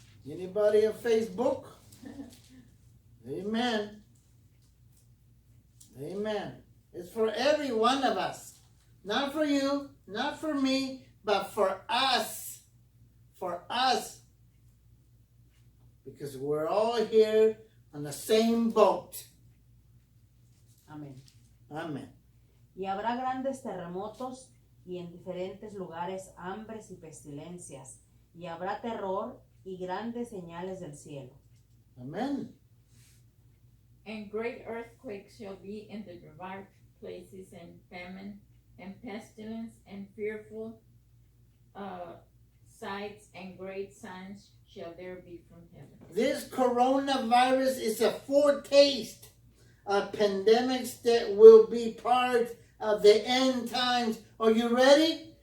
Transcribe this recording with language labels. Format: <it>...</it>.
<en>Anybody on Facebook? Amen. Amen. It's for every one of us. Not for you, not for me, but for us. For us. Because we're all here on the same boat.</en> <es>Amén.</es> <en>Amen.</en> <es>Y habrá grandes terremotos y en diferentes lugares hambres y pestilencias. Y habrá terror y grandes señales del cielo.</es> <en>Amen. And great earthquakes shall be in the derived places, and famine, and pestilence, and fearful sights, and great signs shall there be from heaven. This coronavirus is a foretaste of pandemics that will be part of the end times. Are you ready?</en>